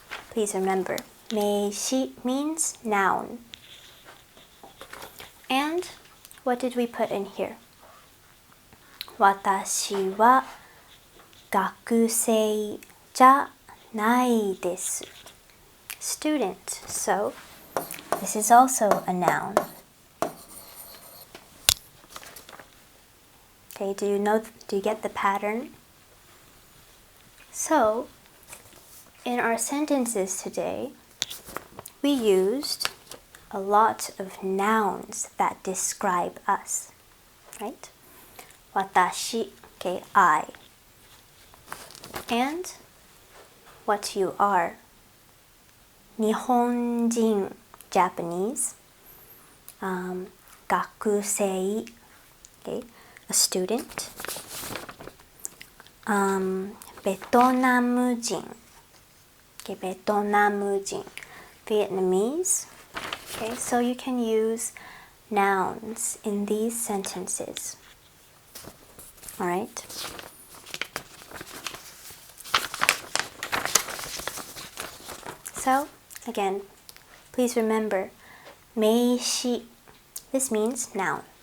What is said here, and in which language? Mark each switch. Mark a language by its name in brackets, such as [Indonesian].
[English] Please remember, 名詞 means noun. And what did we put in here? [Japanese] 私は学生じゃないです. [English] Student. So, this is also a noun. Okay, do you get the pattern? So, in our sentences today, we used a lot of nouns that describe us, right? 私, okay, I. and what you are. Nihonjin, Japanese. 学生, okay, a student. ベトナム人, okay, ベトナム人, Vietnamese. Okay, so you can use nouns in these sentences. Alright? So, again, please remember, 名詞.This means noun.